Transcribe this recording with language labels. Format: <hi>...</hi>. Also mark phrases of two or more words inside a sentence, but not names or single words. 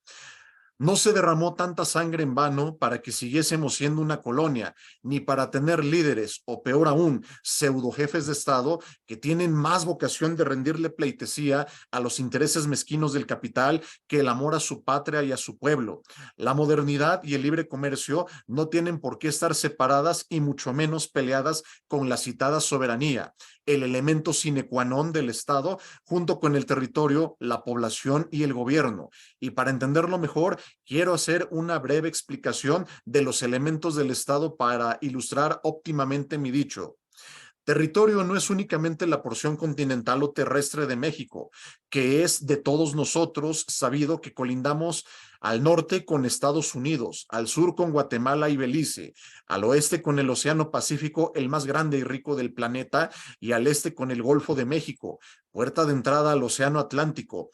<es>No se derramó tanta sangre en vano para que siguiésemos siendo una colonia, ni para tener líderes, o peor aún, pseudo jefes de Estado que tienen más vocación de rendirle pleitesía a los intereses mezquinos del capital que el amor a su patria y a su pueblo. La modernidad y el libre comercio no tienen por qué estar separadas y mucho menos peleadas con la citada soberanía, el elemento</es> <la>sine qua non</la> <es>del Estado, junto con el territorio, la población y el gobierno. Y para entenderlo mejor, quiero hacer una breve explicación de los elementos del Estado para ilustrar óptimamente mi dicho. Territorio no es únicamente la porción continental o terrestre de México, que es de todos nosotros, sabido que colindamos al norte con Estados Unidos, al sur con Guatemala y Belice, al oeste con el Océano Pacífico, el más grande y rico del planeta, y al este con el Golfo de México, puerta de entrada al Océano Atlántico.</es>